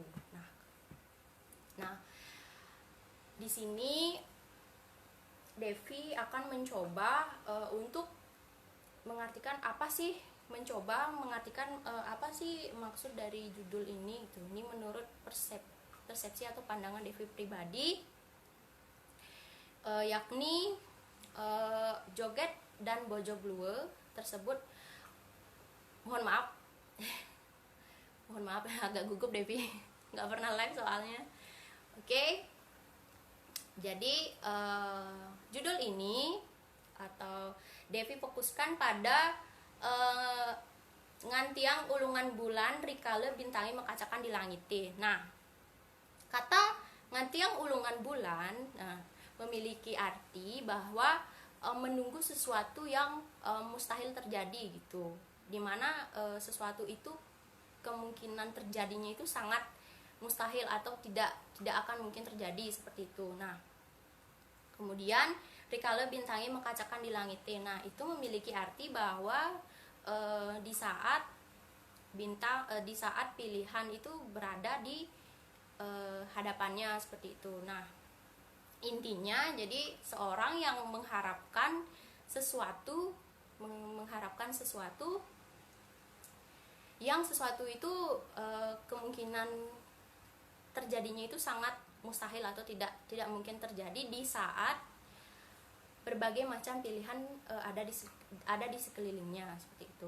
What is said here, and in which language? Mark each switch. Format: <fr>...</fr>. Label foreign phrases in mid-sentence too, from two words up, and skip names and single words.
<id>Nah, di sini Devi akan mencoba untuk mengartikan apa sih maksud dari judul ini gitu. Ini menurut persepsi atau pandangan Devi pribadi, yakni joget dan bojog luwe tersebut, mohon maaf agak gugup Devi, nggak pernah live soalnya. Oke. Jadi judul ini atau Devi fokuskan pada ngantiang ulungan bulan rikale bintangi mekacakan di langit. Nah, kata ngantiang ulungan bulan memiliki arti bahwa menunggu sesuatu yang mustahil terjadi gitu, dimana sesuatu itu kemungkinan terjadinya itu sangat mustahil atau tidak akan mungkin terjadi, seperti itu. Nah, kemudian rikale bintangi mekacakan di langit. Nah, itu memiliki arti bahwa di saat pilihan itu berada di hadapannya, seperti itu. Nah, intinya jadi seorang yang mengharapkan sesuatu yang itu kemungkinan terjadinya itu sangat mustahil atau tidak mungkin terjadi di saat berbagai macam pilihan ada di sekelilingnya, seperti itu.</id>